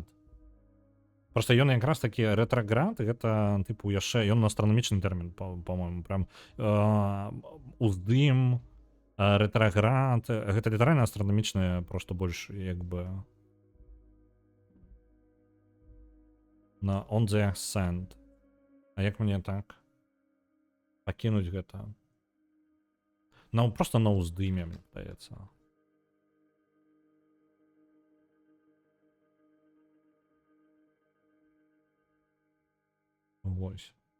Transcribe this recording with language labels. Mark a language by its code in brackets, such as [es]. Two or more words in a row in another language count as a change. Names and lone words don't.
[be] Просто ён якраз такі рэтраград, гэта типу яшчэ ён астранамічны тэрмін, по-моему, прям уздым, рэтраград, гэта літаральна астранамічнае, просто больш як бы на [en] on the ascent. [be] А як мне так пакінуць гэта? Ну, просто на ўздыме, мне здаецца. Вось.